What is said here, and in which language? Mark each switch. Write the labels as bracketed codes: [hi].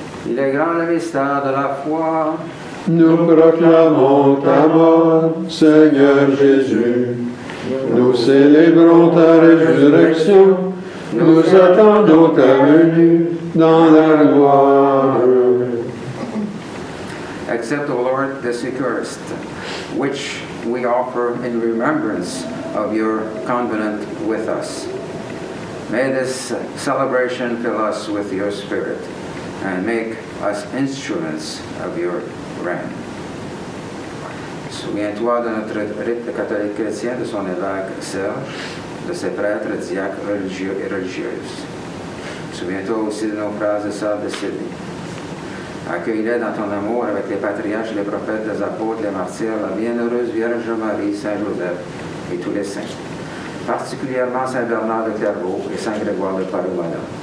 [fr] Il est grand le mystère de la foi. Nous proclamons ta mort, Seigneur Jésus. Nous célébrons ta résurrection. Nous attendons ta venue dans la gloire. [en] Accept, O Lord, this Eucharist, which we offer in remembrance of your covenant with us. May this celebration fill us with your Spirit and make us instruments of your reign. [fr] Souviens-toi de notre rite catholique chrétien, de son évêque Serge, de ses prêtres, diacres, religieux et religieuses. Souviens-toi aussi de nos frères et sœurs de Sydney. Accueille-les dans ton amour avec les patriarches, les prophètes, les apôtres, les martyrs, la bienheureuse Vierge Marie, Saint Joseph et tous les saints, particulièrement Saint Bernard de Clairvaux et Saint Grégoire de Palomala.